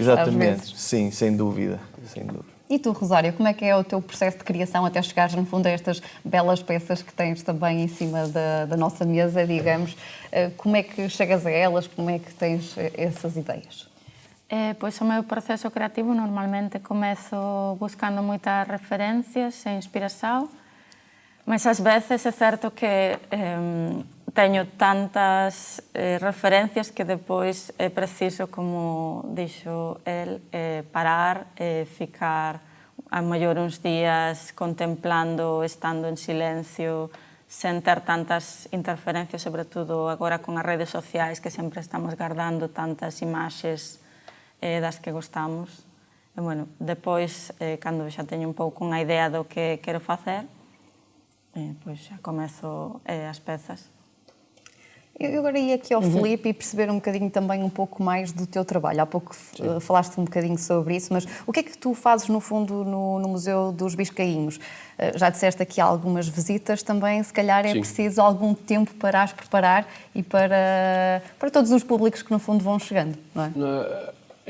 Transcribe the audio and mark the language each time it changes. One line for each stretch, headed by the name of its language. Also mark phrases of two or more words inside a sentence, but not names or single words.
Portuguese: exatamente, às vezes. Sim, sem dúvida. E tu, Rosário, como é que é o teu processo de criação até chegares, no fundo, a estas belas peças que tens também em cima da nossa mesa, digamos? Como é que chegas a elas? Como é que tens essas ideias?
Galician: Pois o meu proceso creativo normalmente começo buscando moitas referencias e inspiração, mas ás veces é certo que teño tantas referencias que depois é preciso, como dixo el, parar e ficar a mellor uns días contemplando, estando en silencio, sen ter tantas interferencias, sobre todo agora con as redes sociais, que sempre estamos guardando tantas imaxes das que gostamos. E, bueno, depois, cando xa teño un pouco unha idea do que quero facer, pois xa começo as pezas.
Portuguese: Eu agora ia aqui ao Filipe e perceber um bocadinho também um pouco mais do teu trabalho. Há pouco falaste um bocadinho sobre isso, mas o que é que tu fazes no fundo no Museu dos Biscainhos? Já disseste aqui algumas visitas também, se calhar é preciso algum tempo para as preparar e para todos os públicos que no fundo vão chegando, não é?